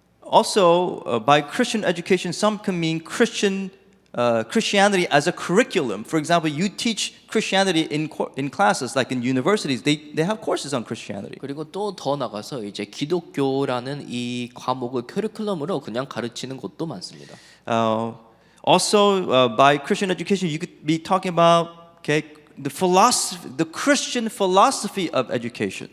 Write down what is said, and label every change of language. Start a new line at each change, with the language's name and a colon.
English: Also, by Christian education, some can mean Christianity as a curriculum. For example, you teach Christianity in classes, like in universities. They have courses on Christianity.
Korean: 그리고 또 더 나가서 이제 기독교라는 이 과목을 커리큘럼으로 그냥 가르치는 곳도 많습니다.
English: Also, by Christian education, you could be talking about the philosophy, the Christian philosophy of education.